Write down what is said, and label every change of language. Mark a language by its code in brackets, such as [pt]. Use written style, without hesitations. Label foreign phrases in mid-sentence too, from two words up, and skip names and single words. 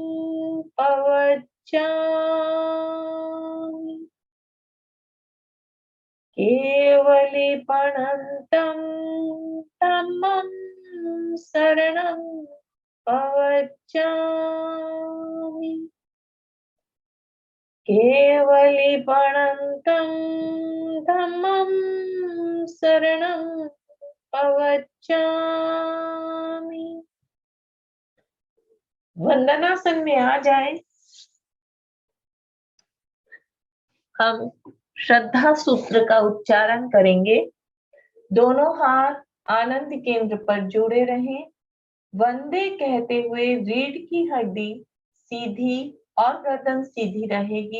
[pra] पवज्जामि, केवलीपणन्तं धम्मं शरणं पवज्जामि, केवलीपणन्तं धम्मं शरणं पवज्जामि। [hi] वंदनासन में आ जाए। हम श्रद्धा सूत्र का उच्चारण करेंगे। दोनों हाथ आनंद केंद्र पर जुड़े रहें। वंदे कहते हुए रीढ़ की हड्डी सीधी और गर्दन सीधी रहेगी।